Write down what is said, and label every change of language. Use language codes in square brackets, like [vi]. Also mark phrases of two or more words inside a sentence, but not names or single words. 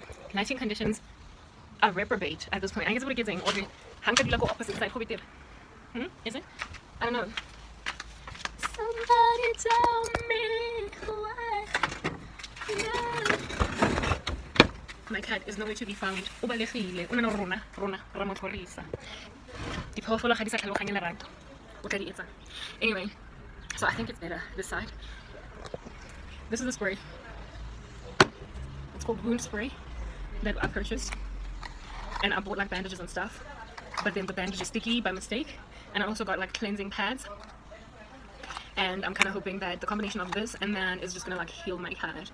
[en] Lighting conditions are reprobate at this point. I guess what it is saying, or the hanka opposite side. Is it? I don't know. Somebody tell me what. No. My cat is nowhere to be found. [tn] O balegile, o nna rona ra motlhorisa. Diphoofolo ga di sa tlhaloganya lerato. O tla di etsa. [en] Anyway, so I think it's better this side. This is the spray. It's called wound spray that I purchased, and I bought like bandages and stuff, but then the bandage is sticky by mistake, and I also got like cleansing pads. And I'm kind of hoping that the combination of this and that is just gonna like heal my cat.